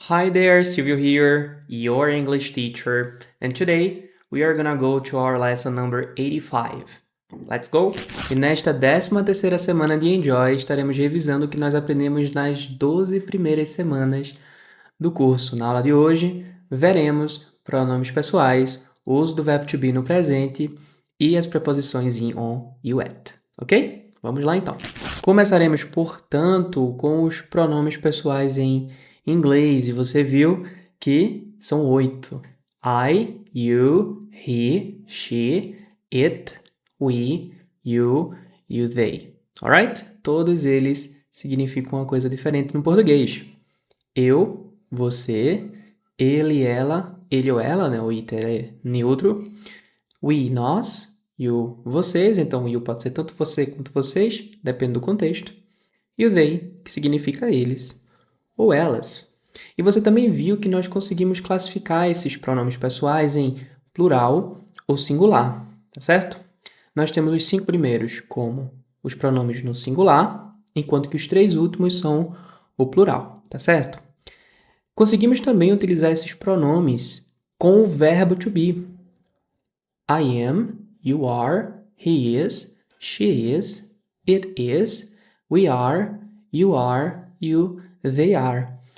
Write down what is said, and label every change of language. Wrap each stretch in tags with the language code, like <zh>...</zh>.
<en>Hi there, Silvio here, your English teacher, and today we are gonna go to our lesson number 85. Let's go!</en> <pt>E nesta 13ª semana de Enjoy, estaremos revisando o que nós aprendemos nas 12 primeiras semanas do curso. Na aula de hoje, veremos pronomes pessoais, o uso do verbo to be no presente e as preposições in, on e at, ok? Vamos lá então. Começaremos, portanto, com os pronomes pessoais em inglês, e você viu que são 8.</pt> <en>I, you, he, she, it, we, you, they. Alright?</en> <pt>Todos eles significam uma coisa diferente no português. Eu, você, ele ou ela, né? O it é neutro. We, nós. You, vocês. Então, you pode ser tanto você quanto vocês, depende do contexto. E o they, que significa eles ou elas. E você também viu que nós conseguimos classificar esses pronomes pessoais em plural ou singular, tá certo? Nós temos os 5 primeiros como os pronomes no singular, enquanto que os 3 últimos são o plural, tá certo? Conseguimos também utilizar esses pronomes com o verbo to be.</pt> <en>I am, you are, he is, she is, it is, we are, you, they are.</en>